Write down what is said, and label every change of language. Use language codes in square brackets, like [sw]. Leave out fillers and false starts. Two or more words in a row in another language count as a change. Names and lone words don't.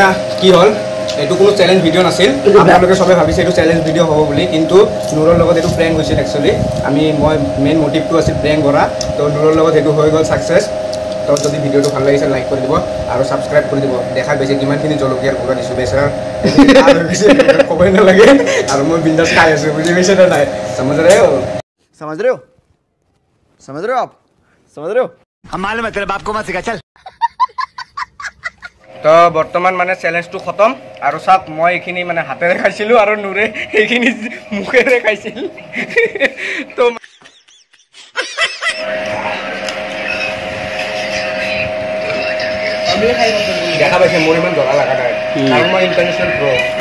[as] কি হ'ল এইটো কোনো চেলেঞ্জ ভিডিঅ' নাছিল আপোনালোকে চবে ভাবিছে এইটো চেলেঞ্জ ভিডিঅ' হ'ব বুলি কিন্তু নুৰৰ লগত এইটো প্ৰেংক হৈছিল একচুৱেলি মই [en] main motiveটো [as] আছিল প্ৰেংক কৰা তো নুৰৰ লগত সেইটো হৈ গ'ল ছাকচেছ তো যদি ভিডিঅ'টো ভাল লাগিছে লাইক কৰি দিব আৰু ছাবস্ক্ৰাইব কৰি দিব দেখা পাইছে কিমানখিনি জলকীয়াৰ গুড়া দিছোঁ বেচেৰাৰ ক'বই নালাগে আৰু মই বিন্দাছ খাই আছোঁ বুজি পাইছে নে নাই [hi] समझ रहे हो आप समझ रहे हो हम मालूम है तेरे बाप को मत सिखा चल [as] তো বৰ্তমান মানে চেলেঞ্জটো খতম আৰু চাওক মই এইখিনি মানে হাতেৰে খাইছিলোঁ আৰু নুৰে সেইখিনি মুখেৰে খাইছিল তো দেখা পাইছে মোৰ ইমান জ্বলা লগা নাই আৰু মই [en] international pro'